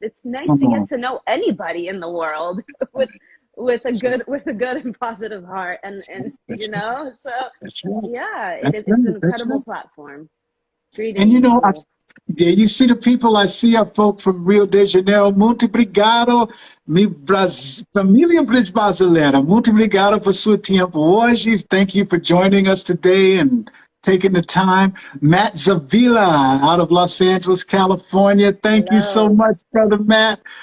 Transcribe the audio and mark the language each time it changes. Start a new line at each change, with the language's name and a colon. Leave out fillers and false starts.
English: It's nice to get to know anybody in the world with a good and positive heart, and you know, so yeah, it's an incredible platform. Greetings. And you know, you see the people I see are folk from Rio de Janeiro.
Portuguese: Muito obrigado, família brasileira. Muito obrigado por seu tempo hoje.
English: Thank you for joining us today and taking the time. Matt Zavila out of Los Angeles, California. Thank you so much, brother Matt.